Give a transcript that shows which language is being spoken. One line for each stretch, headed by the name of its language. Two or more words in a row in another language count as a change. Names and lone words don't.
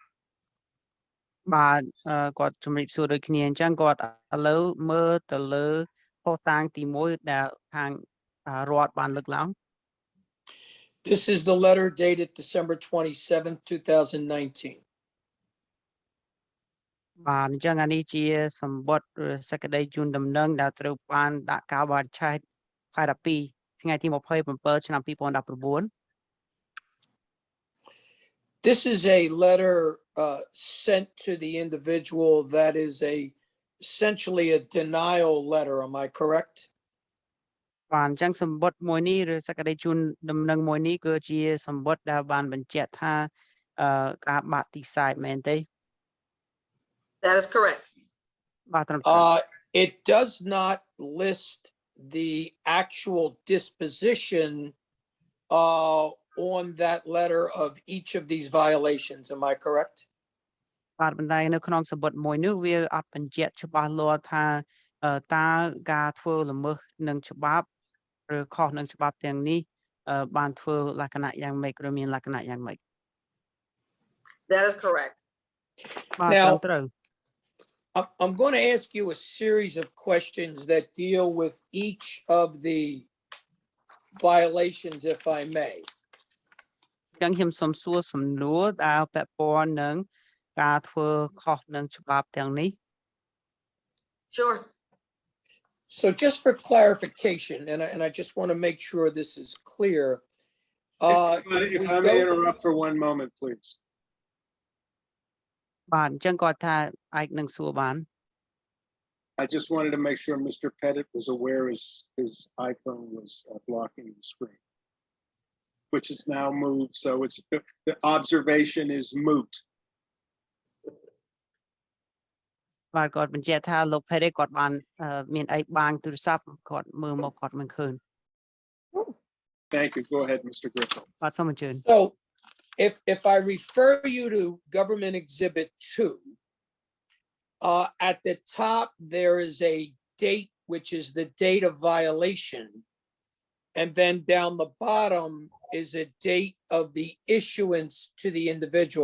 Khmer: បាទគាត់ជំរាបសួរដូចគ្នាអញ្ចឹងគាត់ឥឡូវមើលទៅលើផុសតាងទី1ដែលខាងរដ្ឋបានលើកឡើង
English: This is the letter dated December 27, 2019.
Khmer: បាទអញ្ចឹងអានេះជាសម្បត្តិសេចក្តីជូនដំណឹងដែលត្រូវបានដាក់កាលបរិច្ឆេទខែ12ថ្ងៃទី27ឆ្នាំ2019
English: This is a letter sent to the individual that is essentially a denial letter. Am I correct?
Khmer: បាទអញ្ចឹងសម្បត្តិមួយនេះឬសេចក្តីជូនដំណឹងមួយនេះគឺជាសម្បត្តិដែលបានបញ្ជាក់ថាការបាក់ទីសាយមែនទេ
English: That is correct.
Khmer: បាទត្រឹមត្រូវ
English: It does not list the actual disposition on that letter of each of these violations. Am I correct?
Khmer: បាទប៉ុន្តែនៅក្នុងសម្បត្តិមួយនេះវាអត់បញ្ជាក់ច្បាស់លាស់ថាតើការធ្វើល្មើសនឹងច្បាប់ឬខុសនឹងច្បាប់ទាំងនេះបានធ្វើលក្ខណៈយ៉ាងម៉េចឬមានលក្ខណៈយ៉ាងម៉េច
English: That is correct.
Khmer: បាទត្រឹម
English: Now,
Khmer: ត្រូវ
English: I'm going to ask you a series of questions that deal with each of the violations, if I may.
Khmer: អញ្ចឹងខ្ញុំសូមសួរសំណួរដែលពាក់ព័ន្ធនឹងការធ្វើខុសនឹងច្បាប់ទាំងនេះ
English: Sure. So just for clarification, and I just want to make sure this is clear. If I may interrupt for one moment, please.
Khmer: បាទអញ្ចឹងគាត់ថាអាចនឹងសួរបាន
English: I just wanted to make sure Mr. Pettit was aware his iPhone was blocking the screen, which is now moved. So it's the observation is moot.
Khmer: បាទគាត់បញ្ជាក់ថាលោក Petty គាត់បានមានអីបាងទូរស័ព្ទគាត់មើលមកគាត់មិនឃើញ
English: Thank you. Go ahead, Mr. Griffin.
Khmer: បាទសូមអញ្ជើញ
English: So if I refer you to government exhibit 2, at the top, there is a date, which is the date of violation. And then down the bottom is a date of the issuance to the individual.